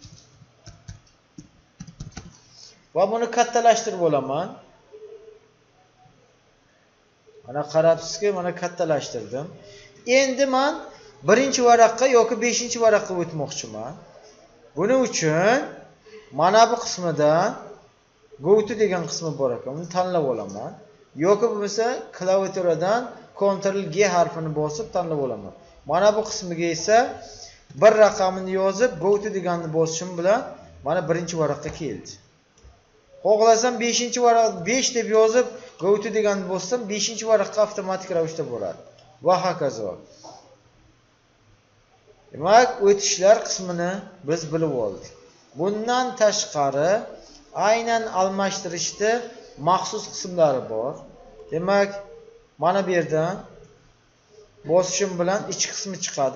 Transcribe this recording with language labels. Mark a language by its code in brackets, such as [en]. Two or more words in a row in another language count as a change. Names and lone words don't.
[uz] Va buni kattalashtirib olaman. Mana qarabsizki, mana kattalashtirdim. Endi men birinchi varaqqa yoki 5-varaqqa o'tmoqchiman. Buning uchun mana bu qismidan [en] go to [uz] degan qismi bor ekan, uni tanlab olaman. Yoki bo'lmasa klaviaturadan Ctrl G harfini bosib tanlab olaman. Mana bu qismiga esa bir raqamini yozib [en] go to [uz] deganni bosishim bilan mana birinchi varaqqa keldi. Xohlasam 5-varaq 5 deb yozib [en] go to [uz] deganni bossam 5-varaqqa avtomatik ravishda boradi. Va hokazo. Demak, o'tishlar qismini biz bilib oldik. Bundan tashqari aynan almashtirishda maxsus qismlari bor. Demak, mana bu yerdan bosishim bilan ichki qismi chiqadi.